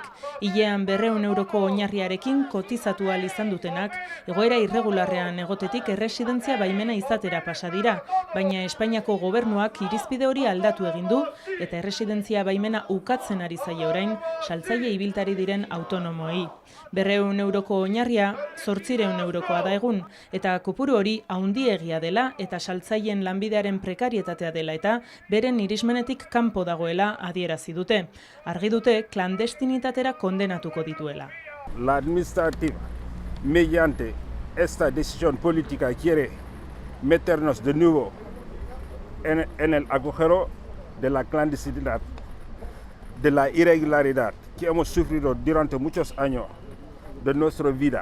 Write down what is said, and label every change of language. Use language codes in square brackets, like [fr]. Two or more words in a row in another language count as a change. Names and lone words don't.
[eu] Hilean 200 euroko oinarriarekin kotizatu ahal izan dutenak, egoera irregularrean egotetik erresidentzia baimena izatera pasa dira, baina Espainiako gobernuak irizpide hori aldatu egin du eta erresidentzia baimena ukatzen ari zaie orain saltzaile ibiltari diren autonomoei. 200 euroko oinarria 800 eurokoa da egun, eta kopuru hori handiegia dela eta saltzaileen lanbidearen prekarietatea dela eta beren irismenetik kanpo dagoela adierazi dute. Argi dute klandestinitatera kondenatuko dituela. [es] La administrativa, mediante esta decisión política, quiere meternos de nuevo en el agujero de la clandestinidad, de la irregularidad que hemos sufrido durante muchos años de nuestra vida.